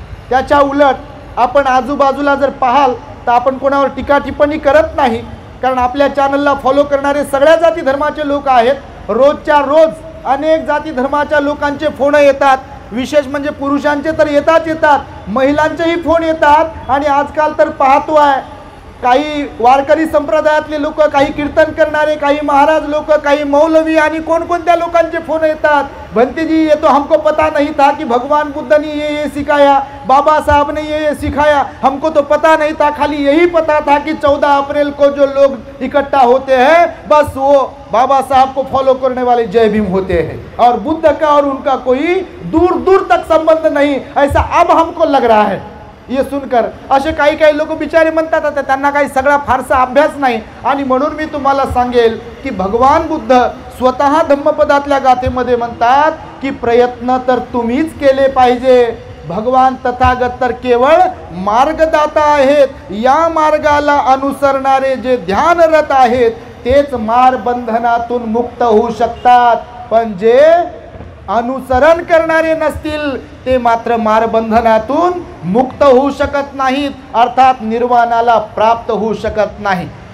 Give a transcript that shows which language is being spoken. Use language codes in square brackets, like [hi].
[mr] त्याच्या उलट आपण आजूबाजूला जर पाहाल तर आपण कोणावर टीका टिप्पणी करत नाही, कारण आपल्या चॅनलला फॉलो करणारे सगळ्या जाती धर्माचे लोक आहेत. रोजच्या रोज अनेक जाती धर्माच्या लोकांचे फोन येतात. विशेष म्हणजे पुरुषांचे तर येतात, महिलांचेही फोन येतात. आणि आजकाल तर पाहतो आहे काही वारकरी संप्रदायातले लोक, काही कीर्तन करणारे, काही महाराज लोक, काही मौलवी आणि कोणकोणत्या लोकांचे फोन येतात, [hi] भंते जी ये तो हमको पता नहीं था कि भगवान बुद्ध ने ये सिखाया, बाबा साहब ने ये सिखाया, हमको तो पता नहीं था, खाली यही पता था कि 14 अप्रैल को जो लोग इकट्ठा होते हैं बस वो बाबा साहब को फॉलो करने वाले जय भीम होते हैं और बुद्ध का और उनका कोई दूर दूर तक संबंध नहीं, ऐसा अब हमको लग रहा है। ये सुनकर [mr] असे काही काही लोक बिचारे म्हणतात आता त्यांना काही सगळा फारसा अभ्यास नाही। आणि म्हणून मी तुम्हाला सांगेल की भगवान बुद्ध स्वतः धम्मपदातल्या गाथेमध्ये म्हणतात की प्रयत्न तर तुम्हीच केले पाहिजे, भगवान तथागत तर केवळ मार्गदाता आहेत, या मार्गाला अनुसरणारे जे ध्यानरत आहेत तेच मार बंधनातून मुक्त होऊ शकतात, पण जे अनुसरण करणारे नसतील ते मात्र मारबंधनातून मुक्त होऊ शकत नाहीत, अर्थात निर्वाणाला प्राप्त होऊ शकत नाही।